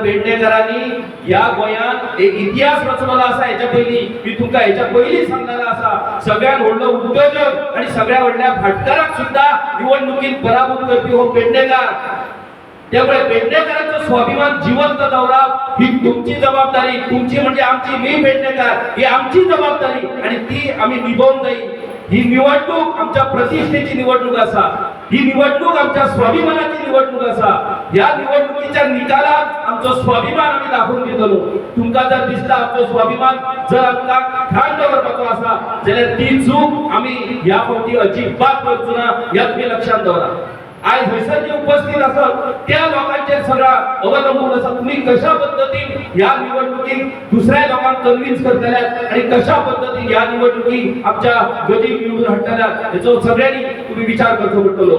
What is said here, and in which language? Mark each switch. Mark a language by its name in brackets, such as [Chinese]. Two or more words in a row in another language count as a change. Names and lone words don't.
[Konkani] पेडणेकरांनी या गोंयांत एक इतिहास रचलेला असा. ह्याच्या पयलीं मी तुमका ह्याच्या पयलीं सांगलेला असा. सगळ्यात व्हडलो उद्योजक आणि सगळ्या व्हडल्या भाटकाराक सुद्धा निवडणुकीत पराभूत करपी हो पेडणेकर. त्यामुळे पेडणेकरांचो स्वाभिमान जिवंत दवरप ही तुमची जबाबदारी. तुमची म्हणजे आमची. [Marathi] मी पेडणेकर ही आमची जबाबदारी आणि ती आम्ही निभवून जाईल. [Konkani] ही निवडणूक आमच्या प्रतिष्ठेची निवडणूक असा. ही निवडणूक आमच्या स्वाभिमानाची निवडणूक असा. या निवडणुकीच्या निकालात आमचो स्वाभिमान आम्ही दाखवून दितलो. तुमका जर दिसता आमचो स्वाभिमान जर आमका ठाण दवरपाचो असा जाल्यार ती चूक आम्ही या फावटी अजिबात करचो ना. या तुम्ही लक्षात दवरा. आज हयसर जे उपस्थित असत त्या लोकांचे सगळा अवलंबून असा. तुम्ही कशा पद्धतीने या निवडणुकीत दुसऱ्या लोकांना कन्व्हिन्स करतल्यात आणि कशा पद्धतीने या निवडणुकीत आमच्या गती निवडून हाडटल्यात याचो सगळ्यांनी तुम्ही विचार करचो पडटलो.